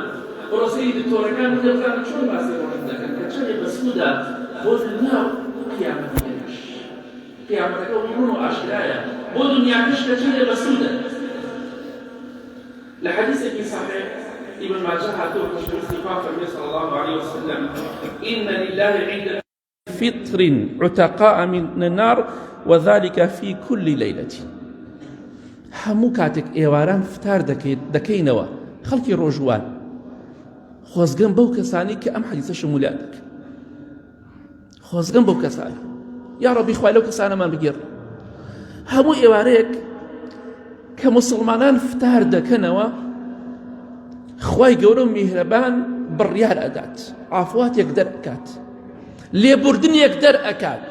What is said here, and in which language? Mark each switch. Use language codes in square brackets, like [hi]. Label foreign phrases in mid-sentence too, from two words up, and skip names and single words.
[ckb] بڕۆسەی دکتۆرەکان دەزانن چۆن باسی ڕۆژ دەکەن کە چەندێ بە سوودا بۆ دنیا و قیامەتەکەش قیامەتەکە ڕوون و ئاشکرایە بۆ دنیاکەش کە چەندێ بە سوودە. لە حەدیثێکی صحیح ابن ماجه هاتوه خۆشەویستی خوا فەرمووی [ar] صلی الله عليه وسلم إن لله عند فطر عتقاء من النار وذلك في كل ليلة. [ckb] هەموو کاتێک ئێواران فتار دەکەینەوە خەڵکی ڕۆژوان خۆزگەم بەو کەسانی کە ئەم حەدیثە شمولیان دەکەن خۆزگەم بەو کەسانی یا ڕەبی خوای لەو کەسانەمان بگێڕ. هەموو ئێوارەیەک کە موسڵمانان فتار دەکەنەوە خوای گەورە و میهرەبان بڕیار ئەدات ئافواتێک دەرئەکات لێبوردنێک دەرئەکات.